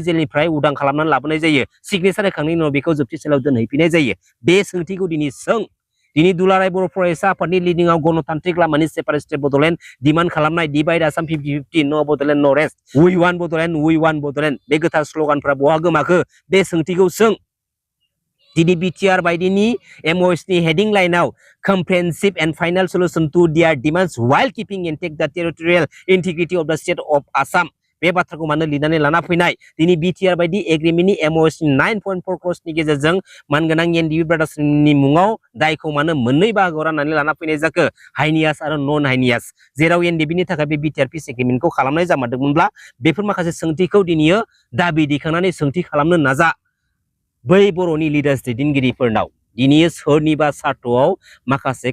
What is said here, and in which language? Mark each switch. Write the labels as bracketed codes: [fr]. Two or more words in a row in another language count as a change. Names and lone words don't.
[brx] जेलनिफ्राय उदां खालामनानै लाबोनाय जायो सिगनेचार होखांनायनि उनाव बेखौ जोबथेसालियाव दोनहैफिननाय जायो बे सोंथिखौ दिनै सों दिनै दुलाराय बर' फरायसा आफादनि लिडिंआव गणतान्त्रिक लामानि [en] separate state Bodoland demand [brx] खालामनाय [en] divide Assam 50-50 no Bodoland no rest we want Bodoland [brx] बे गोथार स्ल'गानफ्रा बहा गोमाखो बे सोंथिखौ सों दिनै बिटिआर बायदिनि एमअएसनि हेडिं लाइनाव [en] comprehensive and final solution to their demands while keeping intact the territorial integrity of the state of Assam [brx] बे बाथ्राखौ मानो लिरनानै लाना फैनाय दिनै बिटिआर बायदि एग्रिमेन्टनि एमओएस 9.4 क्र'र्सनि गेजेरजों मानगोनां एनडिबि ब्रादार्सनि मुङाव दायखौ मानो मोननै बाहागोआव राननानै लाना फैनाय जाखो हाइनियास आरो नन हाइनियास जेराव एनडिबिनि थाखाय बे बिटिआर पिस एग्रिमेन्टखौ खालामनाय जामारदोंमोनब्ला बेफोर माखासे सोंथिखौ दिनैयो दाबि दैखांनानै सोंथि खालामनो नाजा बै बर'नि लिडार्स दैदेनगिरिफोरनाव दिनै सोरनिबा सार्थ'आव माखासे